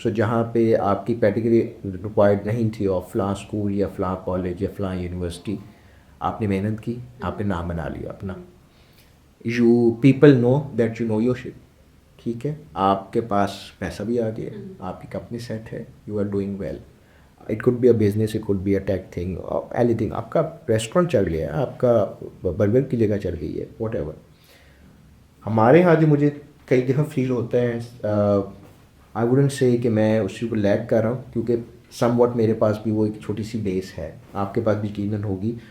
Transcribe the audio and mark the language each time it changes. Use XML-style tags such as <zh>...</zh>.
<ur>سو جہاں پہ آپ کی پیٹیگری ریکوائرڈ نہیں تھی اور فلاں اسکول یا فلاں کالج یا فلاں یونیورسٹی, آپ نے محنت کی, آپ نے نام بنا لیا اپنا.</ur> <en>You people know that you know your shit.</en> <ur>ٹھیک ہے, آپ کے پاس پیسہ بھی آ گیا, آپ کی کمپنی سیٹ ہے,</ur> <en>You are doing well. It could be a business, it could be a tech thing, anything.</en> <ur>آپ کا ریسٹورینٹ چل گیا ہے, آپ کا برگر کی جگہ چل گئی ہے, واٹ ایور. ہمارے یہاں جو مجھے کئی دفعہ فیل ہوتا ہے,</ur> <en>I wouldn't say</en> <ur>کہ میں اس چیز کو لیک کر رہا ہوں کیونکہ سم واٹ میرے پاس بھی وہ ایک چھوٹی سی بیس ہے, آپ کے پاس بھی یقیناً ہوگی.</ur>